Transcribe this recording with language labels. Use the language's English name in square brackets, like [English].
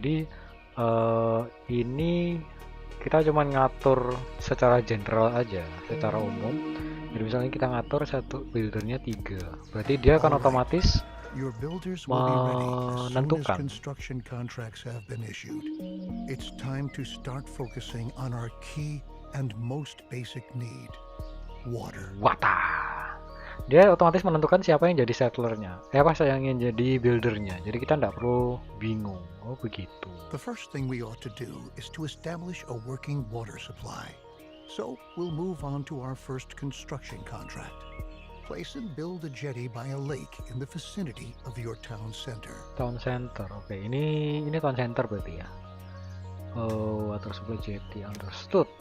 [Indonesian] Jadi ini kita cuma ngatur secara general aja, secara umum. Jadi misalnya kita ngatur satu buildernya 3, berarti dia akan otomatis [English] Your builders will be ready as soon as [Indonesian] menentukan. [English] construction contracts have been issued. It's time to start focusing on our key and most basic need, water. Wata. [Indonesian] Dia otomatis menentukan siapa yang jadi settlernya. Apa yang jadi buildernya. Jadi kita nggak perlu bingung. Oh begitu. [English] The first thing we ought to do is to establish a working water supply. So we'll move on to our first construction contract. Place and build a jetty by a lake in the vicinity of your town center. [Indonesian] Town center, oke, ini town center berarti ya. [English] Water supply jetty, understood.